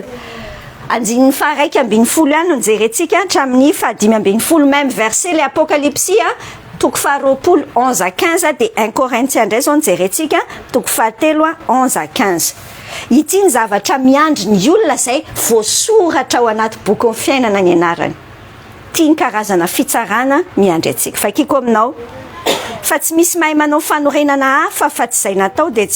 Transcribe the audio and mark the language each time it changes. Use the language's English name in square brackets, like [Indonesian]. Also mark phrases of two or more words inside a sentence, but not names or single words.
[Malagasy] andinin'ny faharaiky ambin'ny folo ihany no jerentsika hatramin'ny 5 [French] même verset [Malagasy] le apocalypse toko 20 11-15 de 1 Corinthiens ndray zao jerentsika toko 7 11-15 ity ny zavatra miandry ny olona zay voasoratra ao anaty boky ny fiainana ny anarany tia ny karazana fitsarana miandry atsika fa kiko aminao fa tsy misy mahay manao fanorenana hafa fa tsy zay natao de